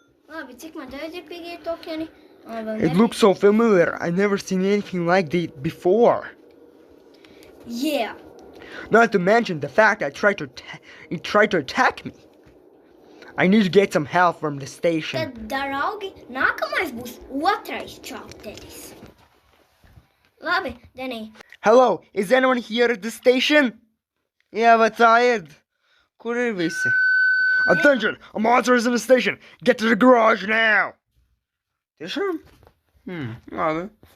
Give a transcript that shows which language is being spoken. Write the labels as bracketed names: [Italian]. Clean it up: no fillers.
[Latvian] Labi, cik man tagad ir pigie tokeni? [English] It looks so familiar. I've never seen anything like that before. Yeah. Not to mention the fact that it tried to attack me. I need to get some help from the station. [Latvian] Tad, draugi, nākamais būs otrais čapteris. Labi, Denī. [English] Hello, is anyone here at the station? Yeah, but tired. [Latvian] Kur ir visi? [English] Attention, a monster is in the station. Get to the garage now. [Latvian] Tiešām? Labi.